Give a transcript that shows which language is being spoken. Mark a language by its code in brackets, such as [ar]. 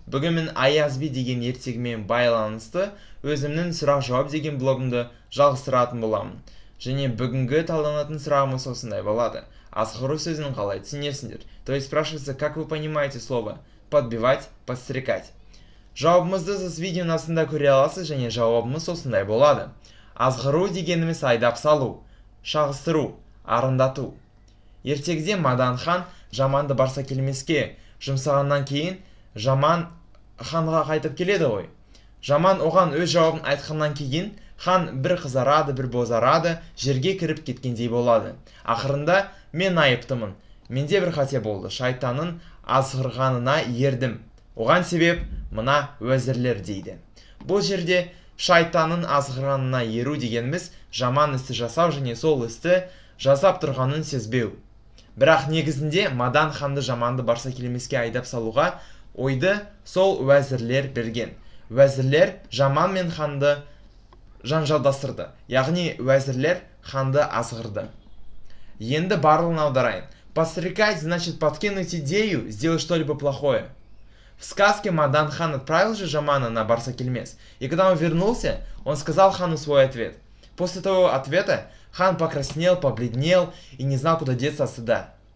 [kk] Бүгін мен Аязби деген ертегімен байланысты өзімнің сұрақ-жауап деген блогымды жалғастыратын боламын. Және бүгінгі талданатын сұрағымыз осындай болады. Асқару сөзін қалай түсінесіңдер? [ru] То есть спрашивается, как вы понимаете слово подбивать, подстрекать. [kk] Жауабымызды сіз видеоның астында көре аласыз, және жауабымыз осындай болады. Азғыру дегеніміз айдап салу, шағыстыру, арындату. Ертегіде Мадан хан жаманды барса келмеске жұмсағаннан кейін жаман ханға қайтып келеді ғой. Жаман оған өз жауабын айтқаннан кейін хан бір қызарады, бір бозарады, жерге кіріп кеткендей болады. Ақырында мен айыптымын. Менде бір қате болды. Шайтанның азғырғанына ердім. Оған себеп мына уәзірлер дейді. Бұл жерде шайтанның азғырғанына еру дегеніміз жаман істі жасау және сол істі жасап тұрғанын сезбеу. Бірақ негізінде Мадан ханды жаманды барса келмеске айдап салуға ойды сол уәзірлер берген. Уәзірлер жаман мен ханды жанжалдастырды. Яғни уәзірлер ханды азғырды. Енді барлығын аударайын. [ru] Подстрекать значит подкинуть идею, сделать что-либо плохое. В сказке Мадан хан отправил же жамана на Барсакельмес, и когда он вернулся, он сказал хану свой ответ. После того ответа хан покраснел, побледнел и не знал, куда деться от стыда.